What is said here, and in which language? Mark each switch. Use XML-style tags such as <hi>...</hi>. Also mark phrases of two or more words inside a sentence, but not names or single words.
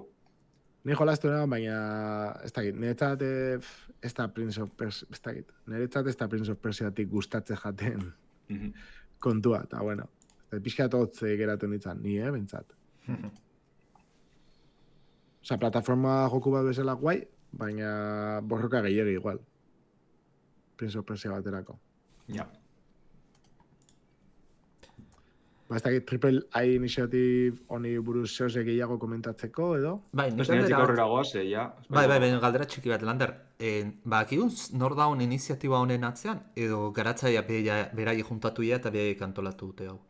<eu>Ni jolastu noan, baina ez dakit, niretzat ez da Prince of Persia, ez dakit, niretzat ez da Prince of Persiatik gustatze jaten kontua, eta bueno, pixkat hotze geratu nintzen, ni, bentsat. Osa, plataforma joku bat bezala guai, baina borroka gehiagi igual. Prince of Persia baterako. Ja. Ez dakit, Triple I Initiative honi buruz zehoz gehiago komentatzeko, edo? Bai, nik aurrera goaz, ja. Bai, galdera txiki bat, Lander. Akiguz, nor daun iniziatiba honen atzean, edo garatzaia berai juntatu eta berai kantolatu dute hau?</eu>